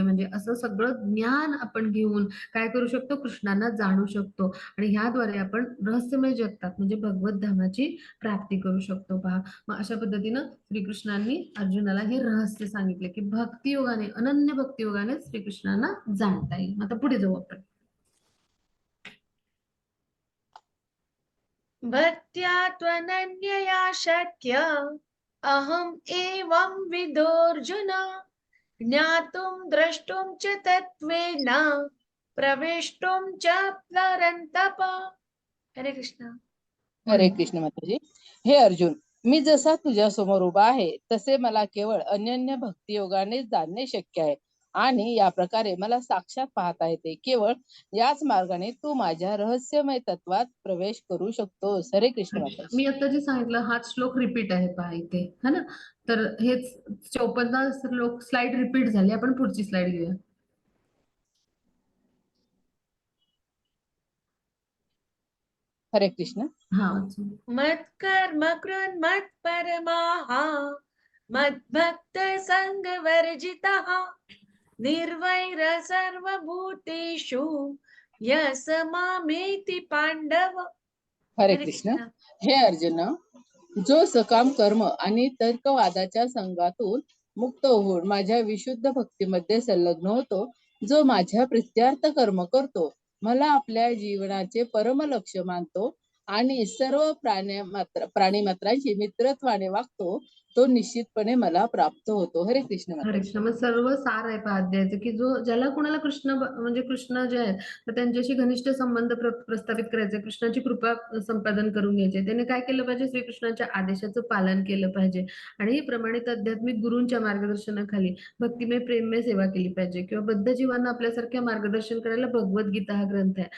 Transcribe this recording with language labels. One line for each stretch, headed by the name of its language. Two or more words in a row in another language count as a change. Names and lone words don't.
Marathi: म्हणजे असं सगळं ज्ञान आपण घेऊन काय करू शकतो कृष्णांना जाणू शकतो. आणि ह्याद्वारे आपण रहस्यमय जगतात म्हणजे भगवत धामाची प्राप्ती करू शकतो पहा. मग अशा पद्धतीनं श्रीकृष्णांनी अर्जुनाला हे रहस्य सांगितले की भक्तियोगाने अनन्य भक्तियोगाने श्रीकृष्णांना जाणता येईल. आता पुढे जाऊ आपण.
Sanskrit: भक्त्या त्वनन्यया शक्य अहम् एवं विदोऽर्जुन ज्ञातुं द्रष्टुं च तत्त्वेन प्रवेष्टुं च परन्तप.
Marathi: हरे कृष्ण. हरे कृष्ण माताजी. हे अर्जुन मी जसा तुझ्या समोर उभा आहे तसे मला केवळ अनन्य भक्तियोगाने जाणणे शक्य आहे आणि या प्रकारे मला साक्षात पाहता येते. केवळ याच मार्गाने तू माझ्या रहस्यमय तत्वात प्रवेश करू शकतोस. हरे कृष्ण माताजी. मी आता जे सांगितलं हाच श्लोक रिपीट आहे पहा इथे
Hindi: है ना.
Marathi: तर हेच 54 श्लोक
English: slide repeat
Marathi: झाली. आपण पुढची स्लाइड घेऊया. हरे कृष्ण. हा
Sanskrit: मत्कर्म कृन् मत्परमाः मद्भक्त संगवर्जितः निर्वैर सर्वभूतेषु यः स मामेति पांडव.
Marathi: हरे कृष्ण. हे अर्जुन जो सकाम कर्म आणि तर्कवादाच्या संघातून मुक्त होऊन माझ्या विशुद्ध भक्तीमध्ये संलग्न होतो जो माझ्या प्रित्यार्थ कर्म करतो मला आपल्या जीवनाचे परम लक्ष्य मानतो आणि सर्व प्राणीमात्रांशी मित्रत्वाने वागतो तो निश्चितपणे मला प्राप्त होतो. हरे कृष्ण. हरे कृष्ण. मग सर्व सार आहे पहा अध्यायाचं की जो ज्याला कोणाला कृष्ण म्हणजे कृष्ण जे आहेत तर त्यांच्याशी घनिष्ठ संबंध प्रस्थापित करायचे कृष्णाची कृपा संपादन करून घ्यायचे त्याने काय केलं पाहिजे श्रीकृष्णाच्या आदेशाचं पालन केलं पाहिजे आणि प्रमाणित आध्यात्मिक गुरूंच्या मार्गदर्शनाखाली भक्तिमय प्रेममय सेवा केली पाहिजे किंवा बद्ध जीवांना आपल्यासारख्या मार्गदर्शन करायला भगवद्गीता हा ग्रंथ आहे.